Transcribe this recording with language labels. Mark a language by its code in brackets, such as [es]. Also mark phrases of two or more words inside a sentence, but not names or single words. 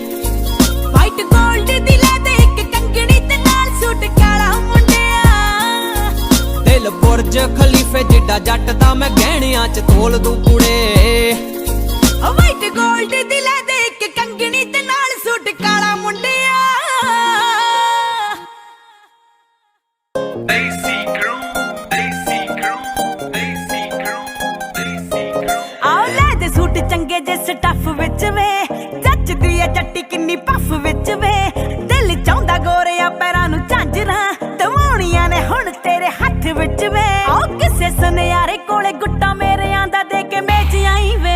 [en] white gold [pa] ਦਿਲੇ ਦੇ ਇੱਕ ਕੰਗਣੀ ਤੇ ਨਾਲ ਸੂਟ ਕਾਲਾ ਮੁੰਡਿਆ। ਦਿਲ ਬੁਰਜ ਖਲੀਫੇ ਜਿੱਡਾ ਜੱਟ ਦਾ ਮੈਂ ਗਹਿਣਿਆਂ ਚ ਤੋਲ ਦੂੰ ਕੁੜੇ। [en] white gold [pa] ਦੀ ਲੈ ਦੇ ਇੱਕ ਕੰਗਣੀ ਤੇ ਨਾਲ ਸੂਟ ਕਾਲਾ ਮੁੰਡਿਆ। Desi crew, Desi crew, Desi crew, Desi crew. ਆਓ ਲੈ ਦੇ ਸੂਟ ਚੰਗੇ ਜੇ ਸਟੱਫ ਵਿੱਚ ਵੇ, ਜੱਚਦੀ ਐ ਜੱਟੀ ਕਿੰਨੀ ਪੱਫ ਵਿੱਚ ਵੇ। ਦਿਲ ਚਾਹੁੰਦਾ ਗੋਰਿਆਂ ਪੈਰਾਂ ਨੂੰ ਝਾਂਜਰਾਂ ਦਵਾਉਣੀਆਂ ਨੇ ਹੁਣ ਤੇਰੇ ਹੱਥ ਵਿੱਚ ਵੇ। ਆਓ ਕਿਸੇ ਸੁਨਿਆਰੇ ਕੋਲੇ ਗੁੱਟਾ ਮੇਰਿਆਂ ਦਾ ਦੇ ਕੇ ਮੇਚ ਆਈ ਵੇ।